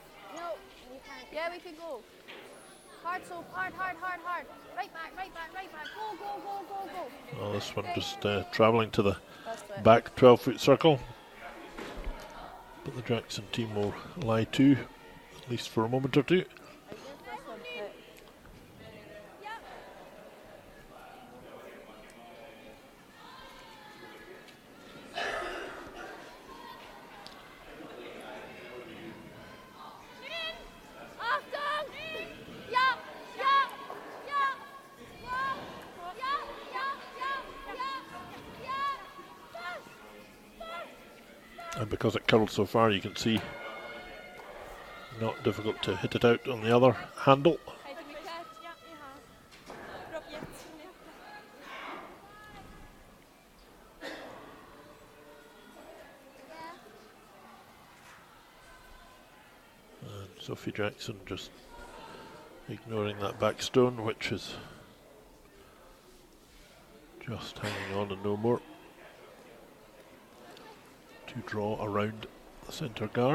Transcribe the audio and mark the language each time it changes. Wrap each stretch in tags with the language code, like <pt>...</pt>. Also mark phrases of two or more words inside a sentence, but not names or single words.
<en>No, you can't. Yeah, we can go. Hard Soph. Hard, hard, hard, hard. Right back, right back, right back. Go, go, go, go, go. well, this one just travelling to the That's it. back 12-foot circle. But the Jackson team will lie to, at least for a moment or two.</en> <de>Achtung! Ja, ja, ja, ja, ja, ja, ja, ja, ja.</de> <en>And because it curled so far, you can see not difficult to hit it out on the other handle. And Sophie Jackson just ignoring that back stone, which is just hanging on and no more, to draw around the centre guard.</en>